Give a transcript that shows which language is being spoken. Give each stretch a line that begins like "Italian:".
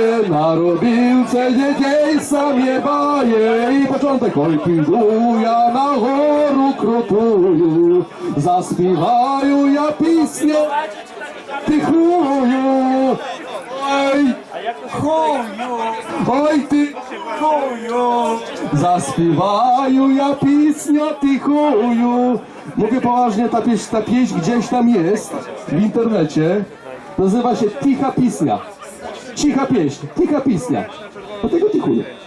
Polish: Narobił se dzieci, sam je bawię. I początek.
Ukrainian: Oj, піду я на гору крутую, заспіваю я пісню тихую.
Polish: Oj, ty chuju, zaśpiewają ja pieśnię ty chuju. Mówię poważnie, ta pieśń gdzieś tam jest w internecie. Nazywa się Ticha Pisnia. Cicha pieśń, ticha pisnia. Dlatego ty chuju.